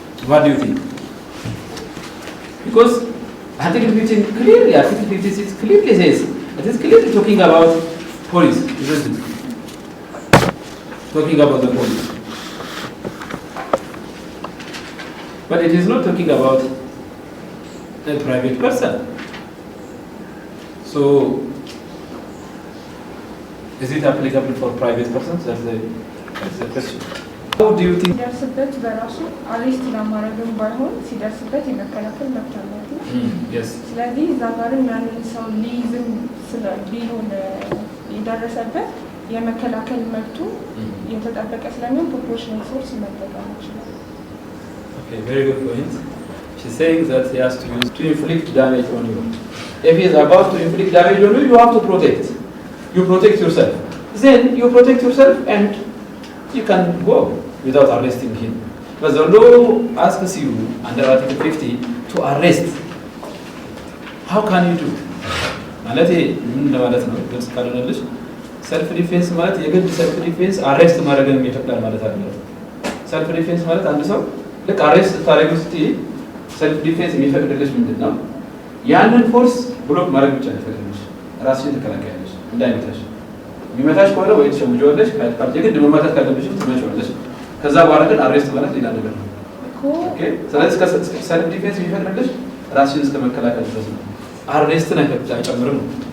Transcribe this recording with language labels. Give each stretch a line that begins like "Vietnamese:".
English: What do you think? Because Article 15 clearly, Article 56 clearly says, it is clearly talking about police, isn't it? Talking about the police. But it is not talking about a private person. So, is it applicable for private persons? That's the question. How do you think?
Amharic: ሲደርስበት በራሱ አሬስት ለማድረግም ባይሆን ሲደርስበት የመከላከል መብት አለው።
English: Yes.
Amharic: ስለዚህ እዛ ጋርም ያንን ሰው ሊይዝም ቢሆን የደረሰበት የመከላከል መብቱ የተጠበቀ ስለሚሆን ፕሮፖርሽናል ፎርስ መጠቀም ይችላል።
English: Okay, very good point. She's saying that he has to use to inflict damage on you. If he is about to inflict damage on you, you have to protect. You protect yourself. Then you protect yourself and you can go without arresting him. But the law asks you under Article 50 to arrest. How can you do?
Amharic: ማለት ምን ማለት ነው? ግልጽ ካልሆነልሽ ሰልፍ ዲፌንስ ማለት የግድ ሰልፍ ዲፌንስ አሬስት ማድረግን የሚፈቅዳል ማለት አይደለም። ሰልፍ ዲፌንስ ማለት አንድ ሰው ልክ አሬስት ታደርጊው ስትይ ሰልፍ ዲፌንስ የሚፈቅድልሽ ምንድነው? ያንን ፎርስ ብሎክ ማድረግ ብቻ ነው የሚፈቅድልሽ። ራስሽን ትከላከያለሽ እንዳይመታሽ። የሚመታሽ ከሆነ ወይ ትሸውጂዋለሽ፣ የግድ መማታት ካለብሽ ትመጪዋለሽ። ከዛ በኋላ ግን አሬስት ማለት ሌላ ነገር ነው። ኦኬ። ስለዚህ ሰልፍ ዲፌንስ የሚፈቅድልሽ ራስሽን እስከ መከላከል ድረስ ነው። አሬስትን አይጨምርም ነው።